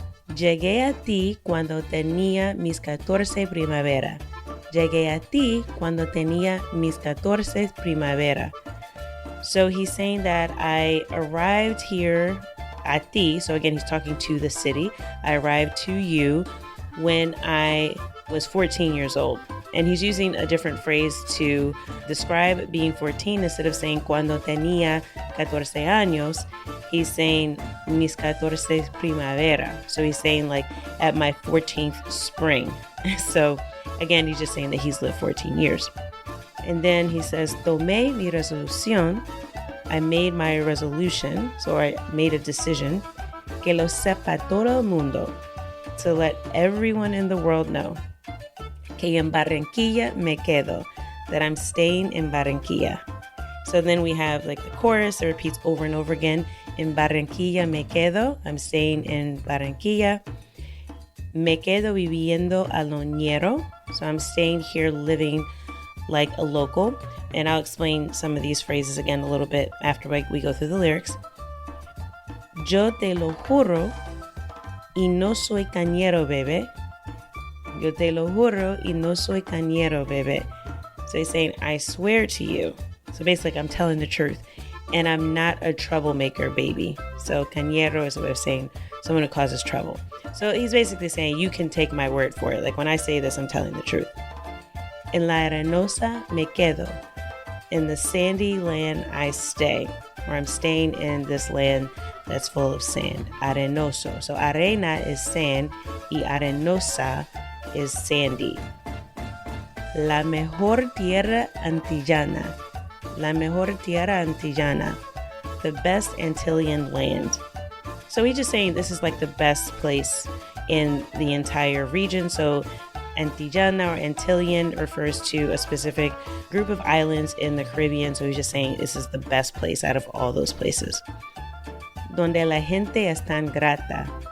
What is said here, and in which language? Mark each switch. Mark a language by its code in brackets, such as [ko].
[es] Llegué a ti cuando tenía mis 14 primavera. Llegué a ti cuando tenía mis 14 primavera. [en] So he's saying that I arrived here at ti, so again he's talking to the city. I arrived to you when I was 14 years old. And he's using a different phrase to describe being 14. Instead of saying [es] cuando tenía 14 años, [en] he's saying [es] mis 14 primavera. [en] So he's saying like at my 14th spring. So again, he's just saying that he's lived 14 years. And then he says, [es] tomé mi resolución. [en] I made my resolution, so I made a decision, [es] que lo sepa todo el mundo, [en] to let everyone in the world know, [es] que en Barranquilla me quedo, [en] that I'm staying in Barranquilla. So then we have like the chorus that repeats over and over again, [es] en Barranquilla me quedo, [en] I'm staying in Barranquilla. [es] Me quedo viviendo a lo ñero, [en] so I'm staying here living like a local. And I'll explain some of these phrases again a little bit after we go through the lyrics. [es] Yo te lo juro y no soy cañero, bebé. Yo te lo juro y no soy cañero, bebé. [en] So he's saying, I swear to you. So basically, I'm telling the truth. And I'm not a troublemaker, baby. So cañero is a way of saying someone who causes trouble. So he's basically saying, you can take my word for it. Like when I say this, I'm telling the truth. [es] En la arenosa me quedo. [en] In the sandy land I stay, or I'm staying in this land that's full of sand. Arenoso. So arena is sand, y arenosa is sandy. [es] La mejor tierra antillana. La mejor tierra antillana. [en] The best Antillean land. So he's just saying this is like the best place in the entire region. So Antillana or Antillean refers to a specific group of islands in the Caribbean. So he's just saying this is the best place out of all those places. [es] Donde la gente es tan grata.